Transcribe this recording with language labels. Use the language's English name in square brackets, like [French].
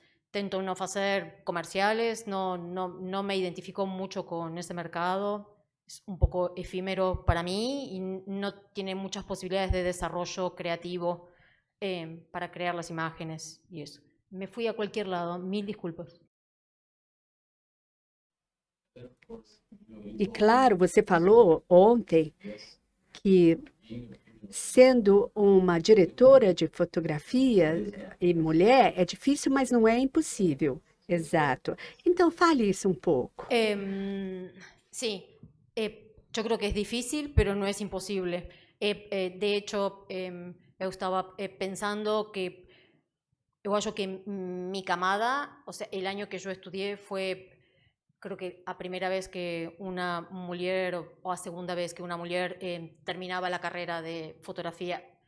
[Spanish] Tento no hacer comerciales, no me identifico mucho con ese mercado. Es un poco efímero para mí y no tiene muchas posibilidades de desarrollo creativo para crear las imágenes y eso. Me fui a cualquier lado, mil disculpas. [Portuguese] E claro, você falou ontem que sendo uma diretora de fotografia e mulher é difícil, mas não é impossível. Exato. Então fale isso um pouco. [Spanish] Sí, yo creo que es difícil, pero no es imposible. De hecho, yo estaba pensando que yo acho que mi camada, o sea, el año que yo estudié fue, creo que a primera vez que una mujer o a segunda vez que una mujer terminaba la carrera de fotografía.